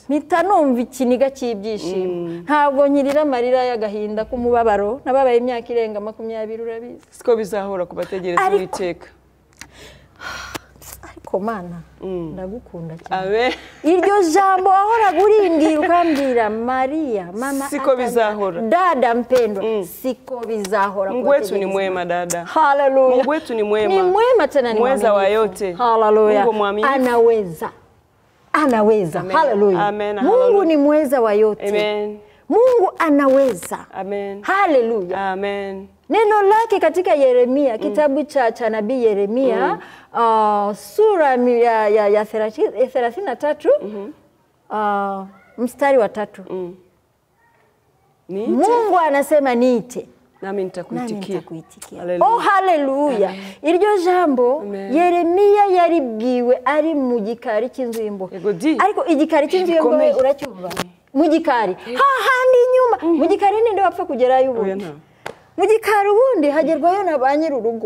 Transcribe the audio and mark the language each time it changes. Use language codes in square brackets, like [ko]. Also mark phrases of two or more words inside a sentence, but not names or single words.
[rw] Mpita numva ikiniga cy'ibyishimo. Ntabwo nkirira amarira y'agahinda k'umubabaro, nababaye imyaka irenga 20, urabizi. Siko bizahora kubategereza Uwiteka. Ariko Mana, ndagukunda cyane. Amen. Iryo jambo wahoraga urimbwira ukambwira Maria, mama, siko bizahora. [sw] Dada mpendwa, [rw] siko bizahora. [sw] Mungu wetu ni mwema dada. Haleluya. Mungu wetu ni mwema. Ni mwema tena ni mweza wa yote. Haleluya. Mungu mwaminifu. Anaweza. Anaweza. Haleluya. Amen. Mungu ni mweza wa yote. Amen. Mungu anaweza. Amen. Haleluya. Amen. Neno lake katika Yeremia, kitabu cha nabii Yeremia, sura ya 33, mstari wa 3. Mungu anasema niite, nami nitakuitikia. Oh, haleluya. [rw] Iryo jambo Yeremia yaribwiwe ari mu gikari cy'inzu y'imbohe. Ariko igikari cy'inzu y'imbohe uracyumva? Mu gikari. Hahandi inyuma. Mu gikari ninde wapfa kugerayo ubundi? Mu gikari ubundi hagerwayo na ba nyir'urugo.